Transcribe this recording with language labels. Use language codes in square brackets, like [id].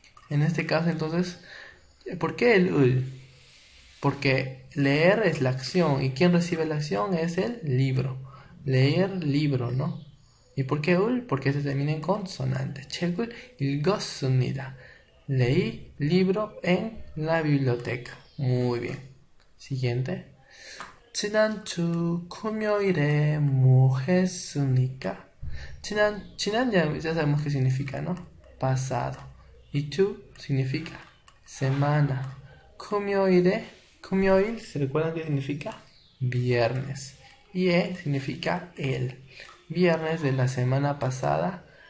[es] En este caso, entonces, ¿por qué el ul? Porque leer es la acción y quien recibe la acción es el libro. Leer libro, ¿no? ¿Y por qué ul? Porque se termina en consonante. [ko] 책을 읽었습니다. [es] Leí libro en la biblioteca. Muy bien. Siguiente. [ko] 지난주 금요일에 뭐 했습니까? [es] 지난 ya sabemos qué significa, ¿no? Pasado. Y tu significa semana. 금요일, ¿se recuerdan qué significa? Viernes. Y significa el. Viernes de la semana pasada.